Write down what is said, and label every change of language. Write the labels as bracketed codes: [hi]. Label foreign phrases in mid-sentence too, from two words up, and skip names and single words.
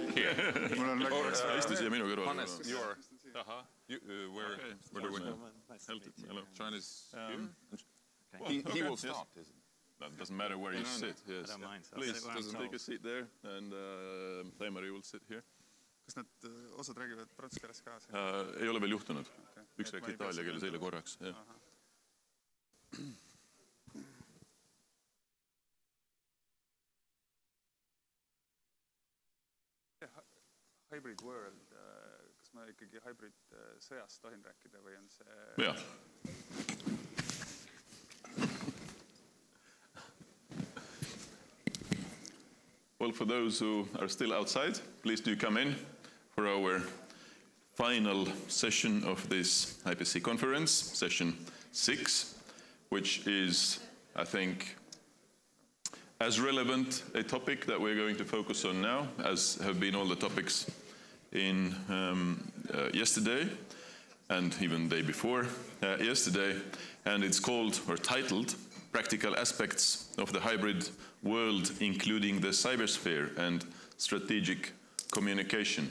[et] istu siia minu kõrval. Hannes, [en] you are... Where do we go? Hello. China's here? He will start, isn't it? That doesn't matter where you sit. Yes. I don't mind. Please, take a seat there, and Taimar, you will sit here. [et] Kas nad osad räägivad prantsuse keeles ka? Ei ole veel juhtunud. Üks rääk itaalia keeles eile korraks. [en] Hybrid world, [et] kas ma ikkagi hybrid sõjast tohin rääkida või on see... Jah. [en] Well, for those who are still outside, please do come in for our final session of this IPC conference, session 6, which is, I think, as relevant a topic that we're going to focus on now as have been all the topics in yesterday and even the day before yesterday, and it's called or titled Practical Aspects of the Hybrid World, including the cybersphere and strategic communication.